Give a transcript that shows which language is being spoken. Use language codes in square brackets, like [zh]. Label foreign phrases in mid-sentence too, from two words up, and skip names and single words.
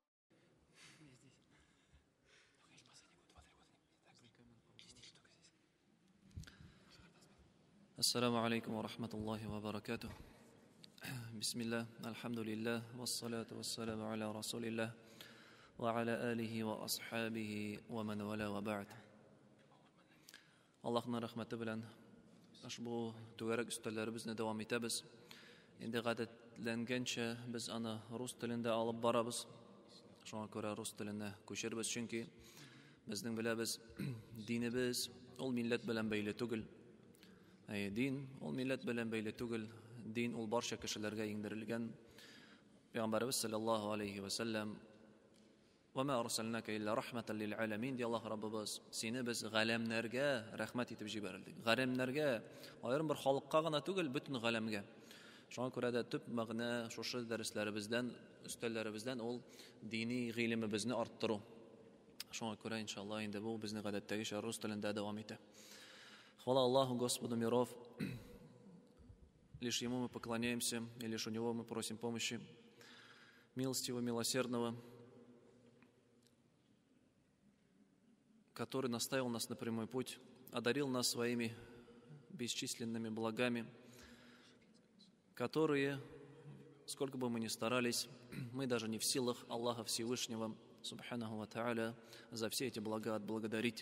[ar] السلام عليكم ورحمة الله وبركاته. بسم الله، الحمد لله، والصلاة والسلام على رسول الله وعلى آله وأصحابه ومن والاه وبعد. [tt] Аллахның рахматы белән ошбу түгәрәк өстәлләребезне дәвам итәбез. Инде гадәтләнгәнчә без аны рус телендә алып барабыз. Шуңа күрә рус теленә күчербез, чөнки безнең беләбез, динебез ул милләт белән бәйле түгел. Дин ул милләт белән бәйле түгел. Дин ул барча кешеләргә иңдерелгән. [ar] Пәйгамбәрбез صلى الله عليه وسلم: "وما أرسلناك إلا رحمة للعالمين", [tt] ди Аллаһ Раббыбыз. Сине без галәмнәргә рәхмәт итеп җибәрдек. Галәмнәргә, аерым бер халыкка гына түгел, бөтен галәмгә. Шуңа күрә дә төп мәгънә шушы дәресләребездән, өстәлләребездән ул дини гыйлемебезне арттыру. Шуңа күрә иншаллаһ инде бу безнең гадәттәгечә рус телендә дәвам итә. [ru] Хвала Аллаху, Господу миров. Лишь Ему мы поклоняемся, и лишь у Него мы просим помощи. Милостивого, милосердного, который наставил нас на прямой путь, одарил нас своими бесчисленными благами, которые, сколько бы мы ни старались, мы даже не в силах Аллаха Всевышнего, [ar] سبحانه وتعالى, [ru] за все эти блага отблагодарить.